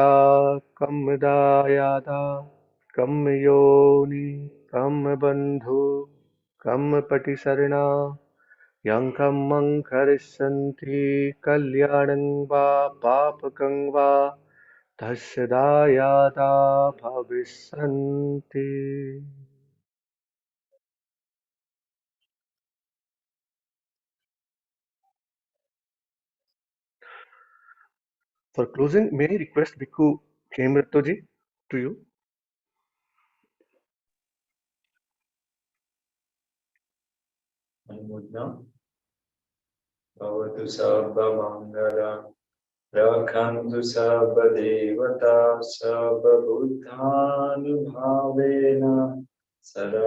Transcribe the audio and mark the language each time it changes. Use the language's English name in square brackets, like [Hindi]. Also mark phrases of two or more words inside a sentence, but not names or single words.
[Pali] kammadayada kammayoni kammabandhu kammapatisarana yankam mankarissanti kalyanam va papakam va tasya bhavissanti. [English] For closing, may I request Bhikkhu Khemrattoji to you? [Pali] Bhavatu sabba mangalam rakhantu sabba devata sabba buddhanubhavena sada